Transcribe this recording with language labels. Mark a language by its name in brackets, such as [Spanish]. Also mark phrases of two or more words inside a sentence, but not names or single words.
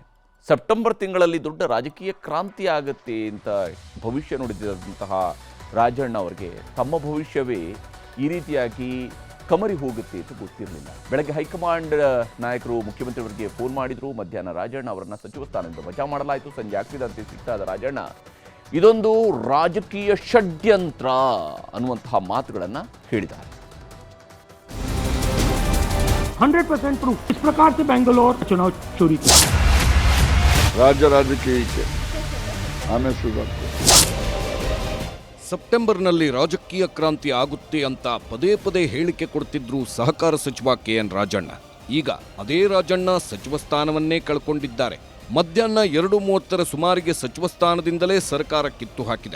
[Kannada] ಸೆಪ್ಟೆಂಬರ್ ತಿಂಗಳಲ್ಲಿ ದೊಡ್ಡ ರಾಜಕೀಯ ಕ್ರಾಂತಿ ಆಗುತ್ತೆ ಅಂತ ಭವಿಷ್ಯ ನುಡಿದಿರುವಂತಹ ರಾಜಣ್ಣ ಅವರಿಗೆ ತಮ್ಮ ಭವಿಷ್ಯವೇ ಈ ರೀತಿಯಾಗಿ ಕಮರಿ ಹೋಗುತ್ತೆ ಅಂತ ಗೊತ್ತಿರಲಿಲ್ಲ. ಬೆಳಗ್ಗೆ ಹೈಕಮಾಂಡ್ ನಾಯಕರು ಮುಖ್ಯಮಂತ್ರಿಯವರಿಗೆ ಫೋನ್ ಮಾಡಿದರು. ಮಧ್ಯಾಹ್ನ ರಾಜಣ್ಣ ಅವರನ್ನು ಸಚಿವ ಸ್ಥಾನದಿಂದ ವಜಾ ಮಾಡಲಾಯಿತು. ಸಂಜೆ ಆಗ್ತಿದಂತೆ ಸಿಗ್ತಾದ ರಾಜಣ್ಣ ಇದೊಂದು ರಾಜಕೀಯ ಷಡ್ಯಂತ್ರ ಅನ್ನುವಂತಹ ಮಾತುಗಳನ್ನು ಹೇಳಿದ್ದಾರೆ. [Hindi] 100% प्रूफ इस प्रकार से बेंगलोर चुनाव चोरी किया राज्य राजकीय आने शुरू [Kannada] ಸೆಪ್ಟೆಂಬರ್ನಲ್ಲಿ ರಾಜಕೀಯ ಕ್ರಾಂತಿ ಆಗುತ್ತೆ ಅಂತ ಪದೇ ಪದೇ ಹೇಳಿಕೆ ಕೊಡ್ತಿದ್ರು ಸಹಕಾರ ಸಚಿವ KN ರಾಜಣ್ಣ. ಈಗ ಅದೇ ರಾಜಣ್ಣ ಸಚಿವ ಸ್ಥಾನವನ್ನೇ ಕಳ್ಕೊಂಡಿದ್ದಾರೆ. ಮಧ್ಯಾಹ್ನ 2:30 ಸುಮಾರಿಗೆ ಸಚಿವ ಸ್ಥಾನದಿಂದಲೇ ಸರ್ಕಾರ ಕಿತ್ತು ಹಾಕಿದೆ.